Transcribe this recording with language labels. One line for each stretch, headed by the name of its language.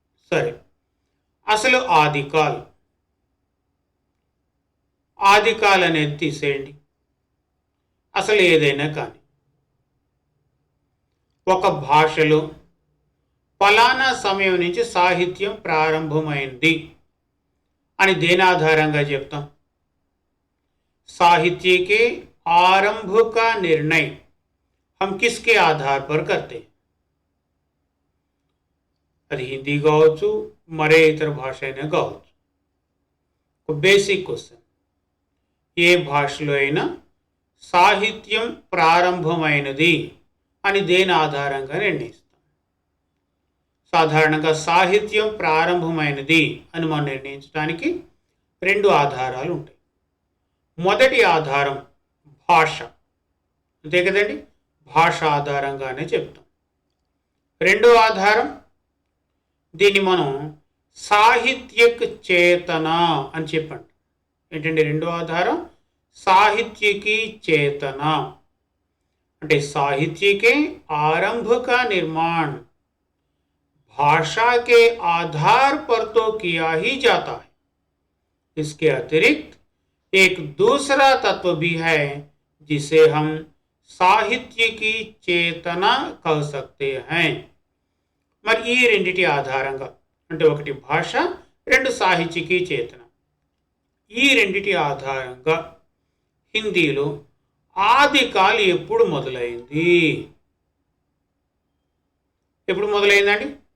Telugu: సరే, అసలు ఆదికాల్ అనేది తీసేయండి. అసలు ఏదైనా కానీ ఒక భాషలో ఫలానా సమయం నుంచి సాహిత్యం ప్రారంభమైంది అని దేని ఆధారంగా చెప్తాం?
Hindi: साहित्य के आरंभ का निर्णय हम किसके आधार पर करते हैं?
Telugu: అది హిందీ కావచ్చు, మరే ఇతర భాష అయినా కావచ్చు. ఒక బేసిక్ క్వశ్చన్, ఏ భాషలో అయినా సాహిత్యం ప్రారంభమైనది అని దేని ఆధారంగా నిర్ణయిస్తాం? సాధారణంగా సాహిత్యం ప్రారంభమైనది అని మనం నిర్ణయించడానికి రెండు ఆధారాలు ఉంటాయి. మొదటి ఆధారం భాష, అంతే కదండి, భాష ఆధారంగానే చెప్తాం. రెండో ఆధారం, దీన్ని మనం సాహిత్యక చేతన అని చెప్పండి. ఏంటంటే రెండో ఆధారం సాహిత్యకి చేతన, అంటే
Hindi: साहित्य के आरंभ का निर्माण भाषा के आधार पर तो किया ही जाता है, इसके अतिरिक्त एक दूसरा तत्व भी है जिसे हम साहित्य की चेतना कह सकते हैं.
Telugu: మరి ఈ రెండిటి ఆధారంగా, అంటే ఒకటి భాష, రెండు సాహిత్యకి చేతన, ఈ రెండిటి ఆధారంగా హిందీలో ఆదికాల్ ఎప్పుడు మొదలైంది? ఎప్పుడు మొదలైందండి?